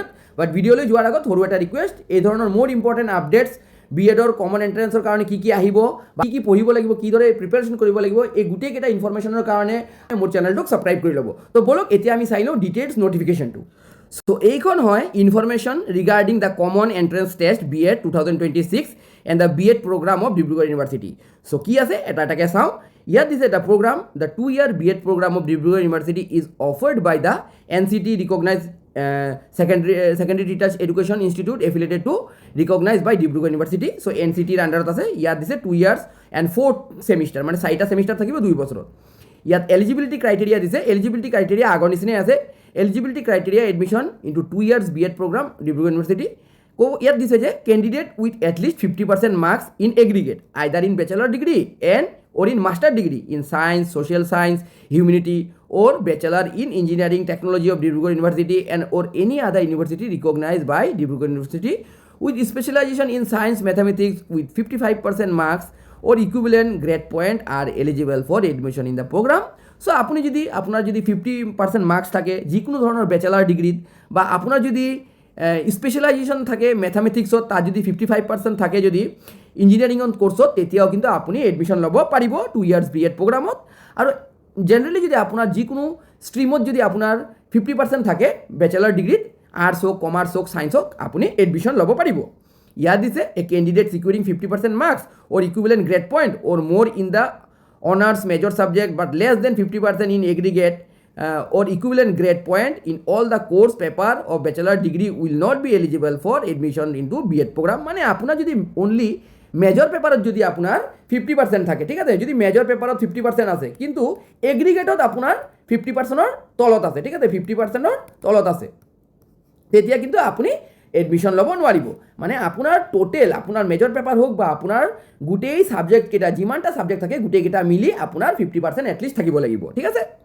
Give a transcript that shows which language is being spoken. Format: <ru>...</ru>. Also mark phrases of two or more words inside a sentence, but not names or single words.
<as>বাট ভিডিঅ'লৈ যোৱাৰ আগত সৰু এটা ৰিকুৱেষ্ট, এই ধৰণৰ মোৰ</as> <en>important updates</en> <as>B.Edৰ</as> <en>common entrance</en> <as>কাৰণে কি আহিব, কি পঢ়িব লাগিব, কিদৰে প্ৰিপেৰেশ্যন কৰিব লাগিব, এই গোটেইকেইটা ইনফৰমেশ্যনৰ কাৰণে মোৰ চেনেলটোক ছাবস্ক্ৰাইব কৰি ল'ব। তো বলক এতিয়া আমি চাই লওঁ</as> <en>details notification.</en> <as>চ' এইখন হয়</as> <en>information regarding the common entrance test B.Ed 2026 and the B.Ed program of Dibrugarh University.</en> <as>চ' কি আছে এটা এটাকৈ চাওঁ। ইয়াত দিছে</as> <en>the program the 2-year B.Ed program of ডিব্ৰুগড় ইউনিভাৰ্চিটি is offered by the NCT ৰিকগনাইজ secondary teachers education institute affiliated to recognized by ডিব্ৰুগড় ইউনিভাৰ্চিটি।</en> <as>চ' NCTৰ আণ্ডাৰত আছে। ইয়াত দিছে</as> <en>2 years and 4th semester</en> <as>মানে 4টা সেমিষ্টাৰ থাকিব 2 বছৰত। ইয়াত</as> <en>eligibility criteria</en> <as>দিছে।</as> <en>eligibility criteria</en> <as>আগৰ নিচিনাই আছে।</as> <en>eligibility criteria admission into 2 years B.Ed program ডিব্ৰুগড় ইউনিভাৰ্চিটি।</en> <as>ইয়াত দিছে যে</as> <en>candidate with atleast 50% marks in aggregate either in bachelor degree and or in master degree in science, social science, humanity or bachelor in engineering technology of Dibrugarh University and or any other university recognized by Dibrugarh University with specialization in science mathematics with 55% marks or equivalent grade point are eligible for admission in the program.</en> <as>So</as> <bn>আপনি যদি আপনার যদি 50% মার্কস থাকে</bn> <as>যিকোনো</as> <bn>ধরনের ব্যাচেলার ডিগ্রিত বা আপনার যদি</bn> <as>স্পেচিয়েলাইজেশ্যন থাকে মেথামেটিক্সত, তাত যদি 55% থাকে যদি</as> <en>engineering course,</en> <as>তেতিয়াও কিন্তু আপুনি এডমিশ্যন ল'ব পাৰিব 2 years B.Ed প্ৰগ্ৰামত। আৰু জেনেৰেলি যদি আপোনাৰ যিকোনো ষ্ট্ৰীমত যদি আপোনাৰ 50% থাকে বেচেলাৰ ডিগ্ৰীত, আৰ্টছ হওক, কমাৰ্চ হওক, ছায়েন্স হওক, আপুনি এডমিশ্যন ল'ব পাৰিব। ইয়াত দিছে</as> <en>a candidate securing 50% marks or equivalent grade point or more in the honours major subject but less than 50% in aggregate or equivalent grade point in all the course paper of bachelor degree will not be eligible for admission into B.Ed program</en> <as>মানে আপোনাৰ যদি</as> <en>only major paper</en> <as>যদি আপোনাৰ 50% থাকে ঠিক আছে, যদি</as> <en>major paper</en> <as>50% আছে কিন্তু এগ্ৰিগেটত আপোনাৰ 50%ৰ তলত আছে ঠিক আছে, 50%ৰ তলত আছে, তেতিয়া কিন্তু আপুনি এডমিশ্যন ল'ব নোৱাৰিব। মানে আপোনাৰ টোটেল আপোনাৰ</as> <en>major paper</en> <as>হওক বা আপোনাৰ গোটেই ছাবজেক্টকেইটা যিমানটা ছাবজেক্ট থাকে গোটেইকেইটা মিলি আপোনাৰ 50% এটলিষ্ট থাকিব লাগিব ঠিক আছে।</as>